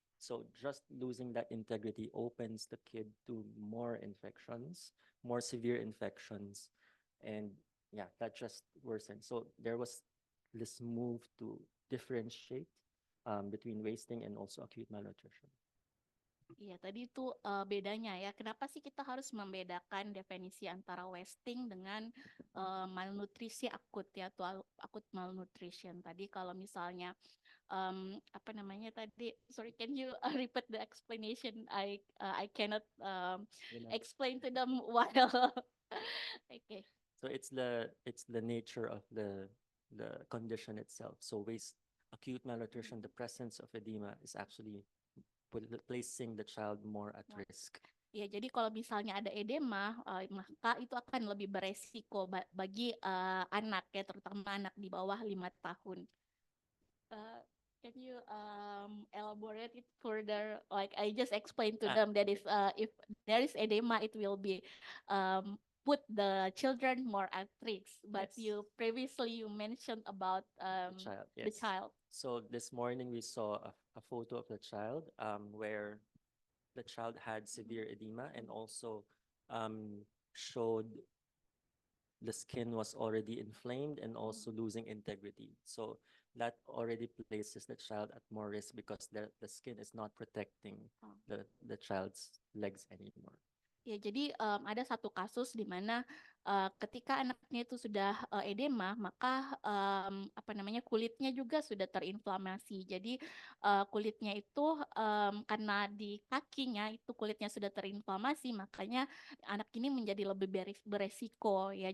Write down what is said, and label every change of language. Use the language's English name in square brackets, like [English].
[English] So just losing that integrity opens the kid to more infections, more severe infections, and yeah, that just worsened. So there was this move to differentiate between wasting and also acute malnutrition. [Indonesian] Iya, tadi itu bedanya ya. Kenapa sih kita harus membedakan definisi antara wasting dengan malnutrisi akut ya, atau akut malnutrition. Tadi kalau misalnya apa namanya tadi? [English] Sorry, can you repeat the explanation? I cannot explain to them while. Okay. So it's the nature of the condition itself. So acute malnutrition, the presence of edema is actually placing the child more at risk. [Indonesian] Ya, jadi kalau misalnya ada edema, maka itu akan lebih beresiko bagi anak ya, terutama anak di bawah 5 tahun. [English] Can you elaborate it further? Like I just explained to them that if there is edema, it will be put the children more at risk. But Yes. Previously you mentioned about the child. So this morning we saw a photo of the child where the child had severe edema and also showed the skin was already inflamed and also losing integrity. So that already places the child at more risk because the skin is not protecting the child's legs anymore. [Indonesian] Ya, jadi ada satu kasus di mana ketika anaknya itu sudah edema, maka apa namanya kulitnya juga sudah terinflamasi. Jadi kulitnya itu karena di kakinya itu kulitnya sudah terinflamasi, makanya anak ini menjadi lebih beresiko ya.